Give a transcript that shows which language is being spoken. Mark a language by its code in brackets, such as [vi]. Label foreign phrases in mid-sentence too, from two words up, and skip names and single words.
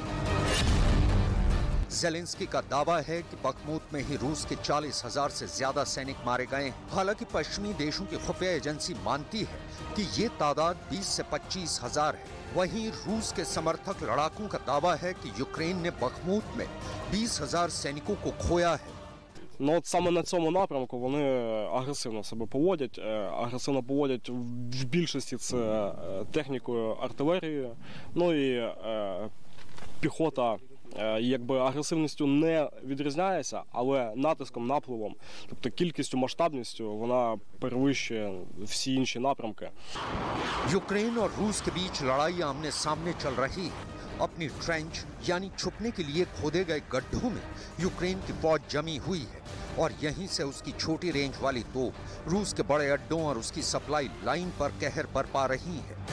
[hi] ज़ेलेंस्की का दावा है कि बखमुत में ही रूस के 40,000 से ज्यादा सैनिक मारे गए हैं। हालांकि पश्चिमी देशों की खुफिया एजेंसी मानती है कि ये तादाद 20 से 25,000 है। वहीं रूस के समर्थक लड़ाकों का दावा है कि यूक्रेन ने बखमुत में 20,000 сैनिकों को खोया है. [uk] Ну от саме на цьому напрямку вони агресивно себе поводять. Агресивно поводять в більшості це технікою артилерії, ну і піхота якби агресивністю не відрізняється, але натиском, напливом, тобто кількістю, масштабністю вона перевищує всі інші напрямки. [hi] यूक्रेन और रूस के बीच लड़ाई आमने सामने चल रही है. अपनी ट्रेंच यानी छुपने के लिए खोदे गए गड्ढों में यूक्रेन की फौज जमी हुई है और यहीं से उसकी छोटी रेंज वाली तोप रूस के बड़े अड्डों और उसकी सप्लाई लाइन पर कहर बरपा रही है.